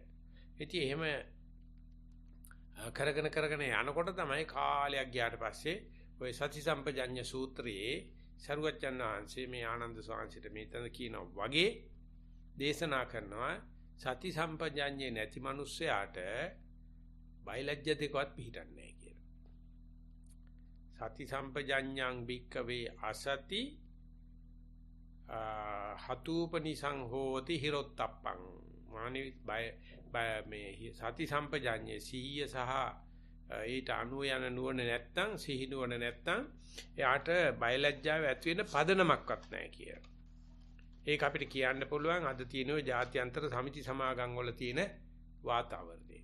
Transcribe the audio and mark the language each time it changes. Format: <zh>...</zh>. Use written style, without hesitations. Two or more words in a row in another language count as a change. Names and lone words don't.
<si>ඉතින් එහෙම කරගෙන යනකොට තමයි කාලයක් ගියාට පස්සේ ඔය සති සම්පජඤ්ඤ සූත්‍රයේ සරුවච්චන් වහන්සේ මේ ආනන්ද ස්වාමීන්ට මෙතන කියනවා වගේ දේශනා කරනවා සති සම්පජඤ්ඤේ නැති මිනිස්සයාට බයලජ්‍ය දෙකවත් පිහිටන්නේ නැහැ කියලා.</si> <pi>සති සම්පජඤ්ඤං භික්කවේ අසති හතුපනිසං හෝති හිරොත්තප්පං මානි බය</pi> <si>මේ සති සම්පජඤ්ඤේ සිහිය සහ ඊට අනුව යන නුවණ නැත්තම් සිහි නුවණ නැත්තම් එයාට බයලජ්ජාව ඇති වෙන පදනමක්වත් නැහැ කියලා. ඒක අපිට කියන්න පුළුවන් අද තියෙන ඔය ජාත්‍යන්තර සමිති සමාගම් වල තියෙන වාතාවරණය.</si>